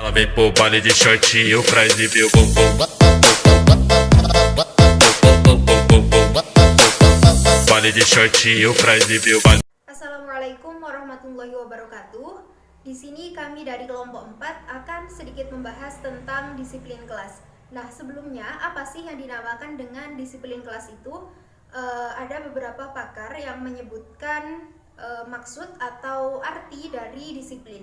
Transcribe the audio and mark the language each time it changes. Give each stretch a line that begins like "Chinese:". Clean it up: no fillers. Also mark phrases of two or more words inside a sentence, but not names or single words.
Portuguese: Vem pro baile de shortinho pra exibir o bumbum. Baile de shortinho pra exibir o baile.
Arabic: السلام عليكم ورحمة الله وبركاته.
Indonesian: Di sini kami dari kelompok 4 akan sedikit membahas tentang disiplin kelas. Nah, sebelumnya apa sih yang dinamakan dengan disiplin kelas itu? Ada beberapa pakar yang menyebutkan maksud atau arti dari disiplin.